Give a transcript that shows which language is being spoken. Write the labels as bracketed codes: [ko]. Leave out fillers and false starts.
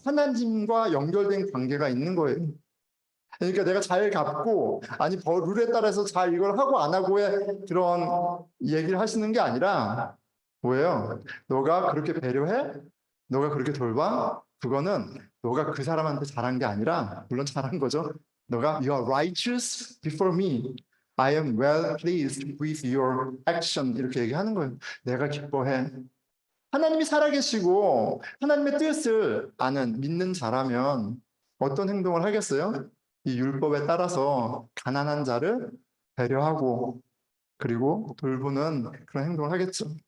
[ko] 하나님과 연결된 관계가 있는 거예요. 그러니까 내가 잘 갚고 아니 룰에 따라서 잘 이걸 하고 안 하고의 그런 얘기를 하시는 게 아니라 뭐예요? 너가 그렇게 배려해? 너가 그렇게 돌봐? 그거는 너가 그 사람한테 잘한 게 아니라 물론 잘한 거죠. 너가 [en] You are righteous before me. I am well pleased with your action. [ko] 이렇게 얘기하는 거예요. 내가 기뻐해. 하나님이 살아계시고 하나님의 뜻을 아는 믿는 자라면 어떤 행동을 하겠어요? 이 율법에 따라서 가난한 자를 배려하고 그리고 돌보는 그런 행동을 하겠죠.